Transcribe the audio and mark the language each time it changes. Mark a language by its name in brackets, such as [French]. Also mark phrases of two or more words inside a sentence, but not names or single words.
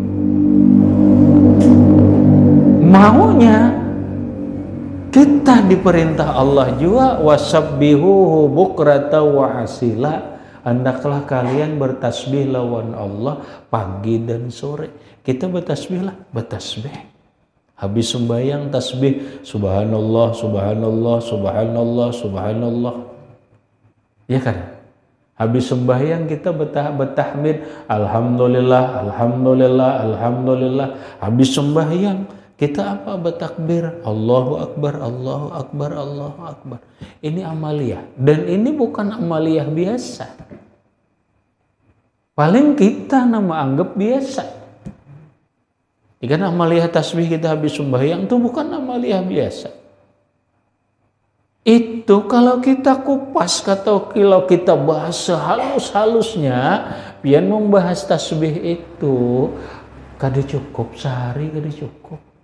[Banjar] Maunya kita diperintah Allah juga, [Arabic] wasabbihuhu bukrata wa asila. [Banjar] Hendaklah kalian bertasbih lawan Allah pagi dan sore. Kita bertasbihlah, bertasbih. Habis sembahyang tasbih, [Arabic] subhanallah, subhanallah, subhanallah, subhanallah. [Banjar] Ya kan? Habis sembahyang kita bertahmid, [Arabic] alhamdulillah, alhamdulillah, alhamdulillah. [Banjar] Habis sembahyang kita apa? Bertakbir, [Arabic] Allahu Akbar, Allahu Akbar, Allahu Akbar. [Banjar] Ini amaliyah. Dan ini bukan amaliyah biasa. Paling kita nama anggap biasa. Ikan amaliyah tasbih kita habis sembahyang itu bukan amaliyah biasa. Itu kalau kita kupas, atau kalau kita bahas sehalus-halusnya, pian membahas tasbih itu kada cukup sehari, kada cukup.